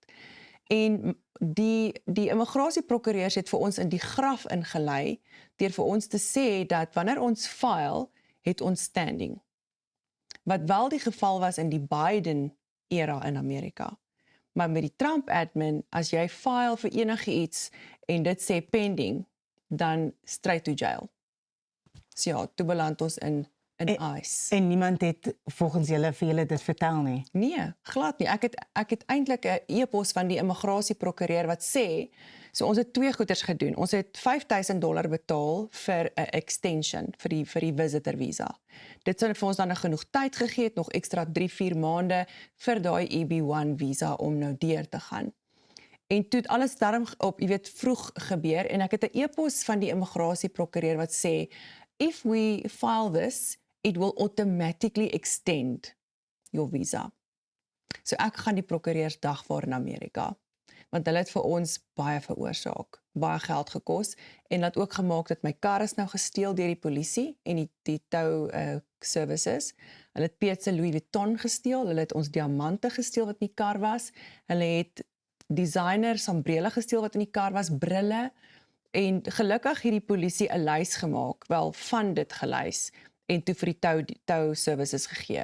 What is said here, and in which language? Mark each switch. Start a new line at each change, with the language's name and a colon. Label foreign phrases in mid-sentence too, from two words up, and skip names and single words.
Afrikaans: En die immigrasieprokureurs het vir ons in die graf ingelei deur vir ons te sê dat wanneer ons file, het ons standing. Wat wel die geval was in die Biden era in Amerika. Maar met die Trump admin, as jy file vir enigiets en dit sê pending, dan
English: straight to jail.
Afrikaans: So ja, toe beland ons in ICE. En niemand het volgens julle vir julle dit vertel nie. Nee, glad nie. Ek het eintlik 'n e-pos van die immigrasieprokureur wat sê, so ons het 2 goeders gedoen. Ons het $5,000 betaal vir 'n extension vir die visitor visa. Dit sou vir ons dan genoeg tyd gegee het, nog ekstra 3-4 maande vir daai EB1 visa om nou deur te gaan. En toe het alles daarom op, jy weet, vroeg gebeur en ek het 'n e-pos van die immigrasieprokureur wat sê,
English: if we file this, it will automatically extend your visa.
Afrikaans: So ek gaan die prokureurs dagvaar in Amerika, want hulle het vir ons baie veroorsaak, baie geld gekos en dat ook gemaak dat my kar is nou gesteel deur die polisie en die
English: tow services.
Afrikaans: Hulle het Piet se Louis Vuitton gesteel, hulle het ons diamante gesteel wat in die kar was, hulle het designer sombrele gesteel wat in die kar was, brille en gelukkig het die polisie 'n lys gemaak, wel van dit gelys en toe vir die
English: tow services
Afrikaans: gegee.